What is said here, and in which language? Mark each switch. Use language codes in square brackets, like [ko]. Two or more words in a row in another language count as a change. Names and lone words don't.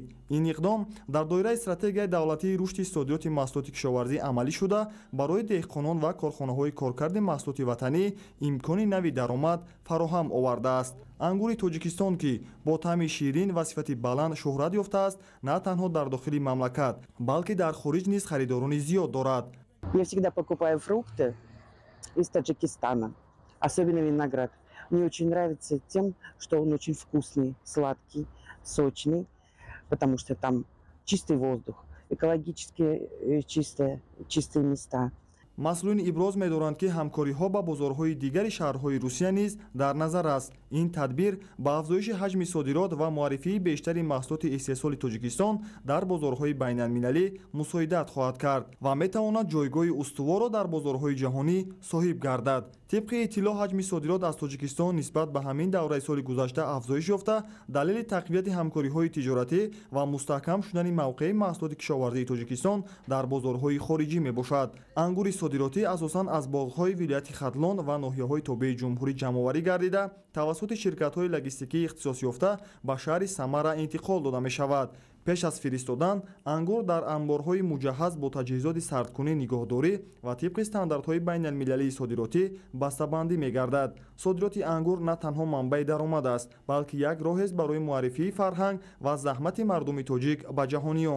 [tg] ин иқдом дар доираи стратегияи давлатии рушди содироти маҳсулоти кишоварзӣ амалӣ шуда, барои деҳқонон ва корхонаҳои коркарди маҳсулоти ватанӣ имкони нави даромад фароҳам овардааст. ангури Тоҷикистон ки бо таъми ширин ва сифати баланд шӯҳрат ёфтааст, на танҳо дар дохили мамлакат, балки дар хориҷ низ харидорони зиёд дорад. [ru] Я всегда покупаю фрукты из Таджикистана, особенно виноград. Мне очень нравится тем, что он очень вкусный, сладкий, сочный, потому что там чистый воздух, экологически чистые места. [tg] масъулин иброз медоранд ки ҳамкориҳо ба бозорҳои дигари шаҳрҳои Русия низ дар назар аст. ин тадбир ба афзоиши ҳаҷми содирот ва муаррифии бештари маҳсулоти истеҳсоли Тоҷикистон дар бозорҳои байналмилалӣ мусоидат хоҳад кард ва метавонад ҷойгоҳи устуворро дар бозорҳои ҷаҳонӣ соҳиб гардад. [fa] طبق اطلاع حجم صادرات از تاجیکستان نسبت به همین دوره سال گذشته افزایش یافته، دلیل تقویت همکاری‌های تجارتی و مستحکم شدن موقع محصولات کشاورزی تاجیکستان در بازارهای خارجی میباشد. انگور صادراتی اساساً از باغ‌های ولایت ختلان و ناحیه‌های تابع جمهوری جمع‌آوری گردیده توسط شرکت‌های لوجستیکی اختصاص یافته به شهر سمره انتقال داده می‌شود. [tg] пеш аз фиристодан ангур дар амборҳои муҷаҳҳаз бо таҷҳизоти сардкунӣ нигоҳдорӣ ва тибқи стандартҳои байналмилалии содиротӣ бастабандӣ мегардад. Содироти ангур на танҳо манбаи даромад аст, балки як роҳест барои муаррифии фарҳанг ва заҳмати мардуми тоҷик ба ҷаҳониён.